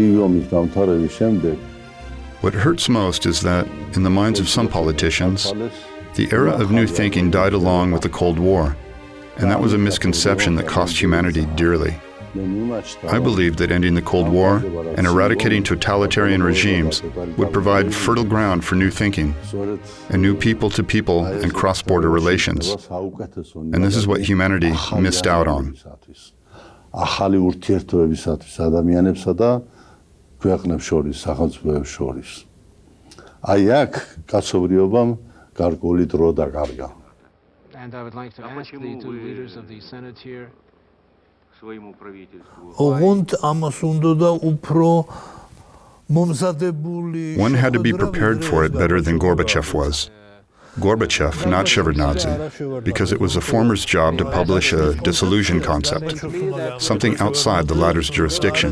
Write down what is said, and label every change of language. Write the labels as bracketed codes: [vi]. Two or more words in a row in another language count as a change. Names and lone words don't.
[en] What hurts most is that, in the minds of some politicians, The era of new thinking died along with the Cold War, and that was a misconception that cost humanity dearly. I believed that ending the Cold War and eradicating totalitarian regimes would provide fertile ground for new thinking and new people-to-people and cross-border relations. And this is what humanity missed out on. [ka] ახალი ურთიერთობებისათვის ადამიანებსა და ქვეყნებს შორის, სახელმწიფოებს შორის. აი აქ კაცობრიობამ გარკვეული დრო დაკარგა. [en] And I would like to ask the two leaders of the Senate here. One had to be prepared for it better than Gorbachev was. Gorbachev, not Shevardnadze, because it was a former's job to publish a dissolution concept, something outside the latter's jurisdiction.